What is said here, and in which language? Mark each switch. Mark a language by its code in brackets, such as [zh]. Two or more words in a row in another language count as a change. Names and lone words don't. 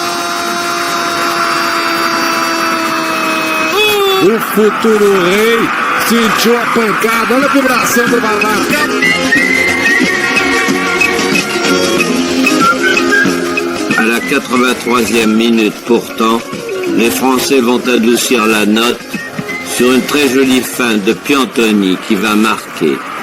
[pt] O futuro rei sentiu a pancada, olha a vibração do Balmar. [fr] À la 83e minute pourtant, les Français vont adoucir la note sur une très jolie fin de Piantoni qui va marquer.